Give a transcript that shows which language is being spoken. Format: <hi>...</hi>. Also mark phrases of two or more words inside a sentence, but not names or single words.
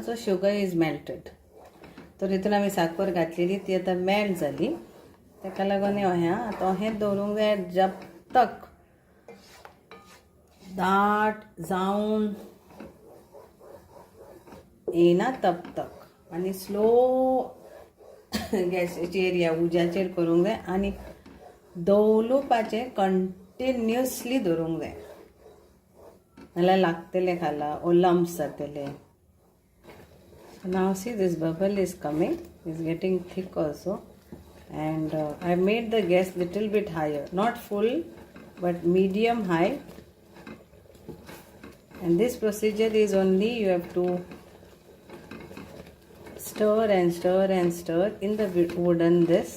<en>So sugar is melted.</en> <kok>तर हितून आमी साखर घातलेली, ती आतां मेल्ट जाली. ताका लागून आतां हें दवरूंक जाय</kok> <hi>जब तक</hi> <kok>दाट जावन येना</kok> <hi>तब तक,</hi> <kok>आनी स्लो गॅसीचेर या उज्याचेर करूंक जाय, आनी दवलुपाचें कंटिन्युअसली दवरूंक जाय, नाल्यार लागतलें खाला</kok> <en>or lumps</en> <kok>जातले.</kok> <en>Now see, this bubble is coming, is getting thick also, and I made the gas little bit higher, not full but medium high. And this procedure is only, you have to stir and stir and stir in the wooden this.</en>